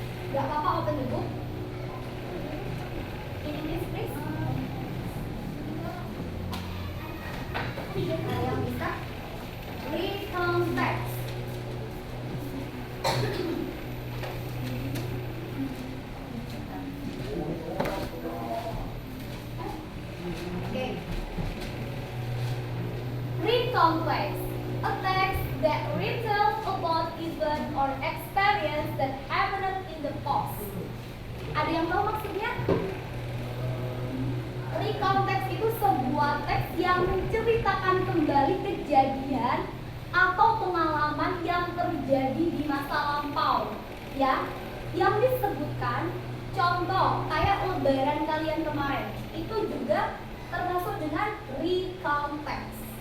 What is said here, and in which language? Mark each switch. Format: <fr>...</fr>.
<id>Gak apa-apa,</id> <en>open the book. In English</en> <id>Ada yang bisa recontext.</id> <en>Okay. Recontext, a text that retells about event or experience that happened in the past.</en> <id>Ada yang tahu maksudnya? Recontext itu sebuah teks yang menceritakan kembali kejadian atau pengalaman yang terjadi di masa lampau, ya. Yang disebutkan contoh kayak lebaran kalian kemarin itu juga termasuk dengan recontext.</id>